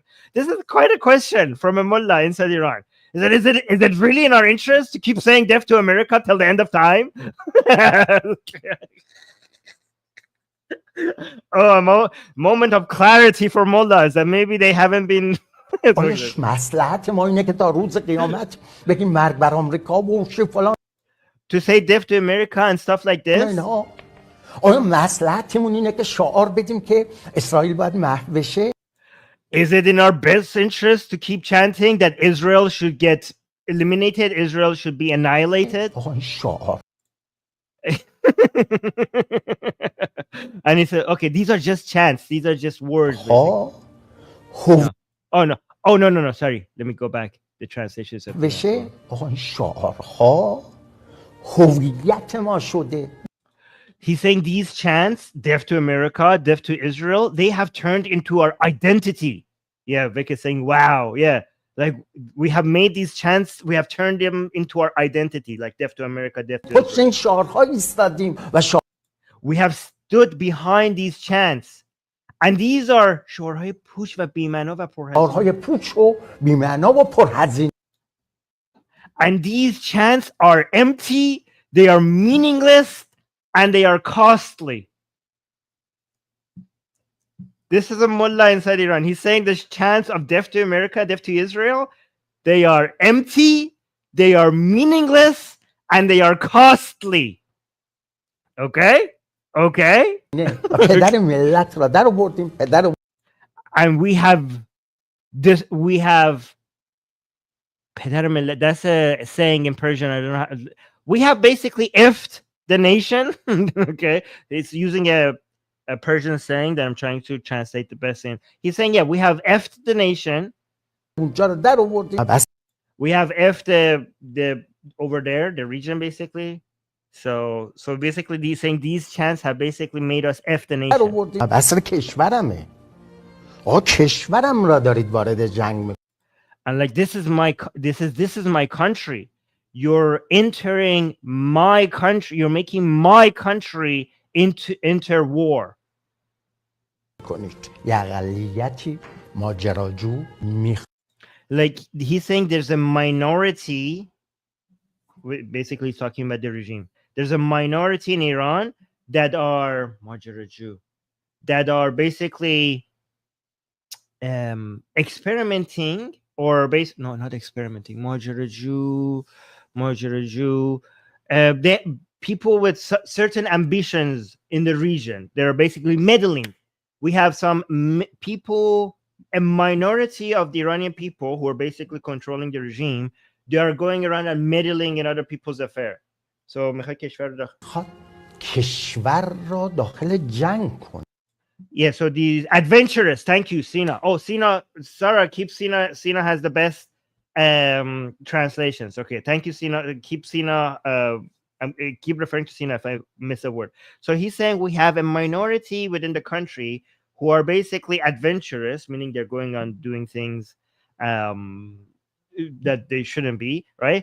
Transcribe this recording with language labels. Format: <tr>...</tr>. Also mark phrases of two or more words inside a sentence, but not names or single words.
<en>This is quite a question from a mullah inside Iran. Is it really in our interest to keep saying death to America till the end of time? Oh, a moment of clarity for mullahs that maybe they haven't been.</en> <fa>مصلحت ما اینه که تا روز قیامت بگیم مرگ بر آمریکا و فلان.</fa> <en>To say death to America and stuff like this.</en> <fa>آیا مصلحتمون اینه که شعار بدیم که اسرائیل باید محو بشه؟</fa> <en>Is it in our best interest to keep chanting that Israel should get eliminated, Israel should be annihilated?</en> <fa>شعار.</fa> <en>And he said, okay, these are just chants. These are just words. No. Oh, no. Sorry. Let me go back. The translation is...</en> <fa>هویت ما شده.</fa> <en>He's saying these chants, death to America, death to Israel, they have turned into our identity. Yeah, Vic is saying, wow, yeah. Like we have made these chants, we have turned them into our identity, like death to America, death to</en> <fa>پشت</fa> <en>Israel.</en> <fa>این شعارها ایستادیم و</fa> <en>We have stood behind these chants. And these are</en> <fa>شعارهای پوچ و بی‌معنا و شعارهای پرهزینه. پوچ و بی‌معنا و پرهزینه.</fa> <en>And these chants are empty, they are meaningless, and they are costly. This is a mullah inside Iran. He's saying the chants of death to America, death to Israel, they are empty, they are meaningless, and they are costly. Okay? Okay?</en> <fa>پدر ملت را در آوردیم، پدر</fa> <en>And we have this, we have</en> <fa>پدر ملت,</fa> <en>that's a saying in Persian. I don't know how, we have basically effed the nation. Okay? It's using a Persian saying that I'm trying to translate the best in. He's saying, yeah, we have effed the nation.</en> <fa>اونجا را در آوردیم.</fa> <en>We have effed the over there, the region basically. So basically these saying these chants have basically made us F the</en> <fa>در</fa> <en>nation.</en> <fa>آوردیم. اصل کشورمه. آقا کشورم را دارید وارد جنگ می‌کنید.</fa> <en>And like this is my country. You're entering my country. You're making my country into enter war.</en> <fa>کنید. یه اقلیتی ماجراجو</fa> <en>Like he's saying there's a minority, basically he's talking about the regime. There's a minority in Iran that are Majaraju, that are basically experimenting or not experimenting. Majaraju, people with certain ambitions in the region. They're basically meddling. We have some people, a minority of the Iranian people who are basically controlling the regime. They are going around and meddling in other people's affairs. So</en> <fa>کشور را داخل جنگ کن.</fa> <en>Yeah, so these adventurous, thank you, Sina. Oh, Sina, Sarah, keep Sina. Sina has the best translations. Okay, thank you, Sina. Keep Sina. Keep referring to Sina if I miss a word. So he's saying we have a minority within the country who are basically adventurous, meaning they're going on doing things that they shouldn't be, right?</en>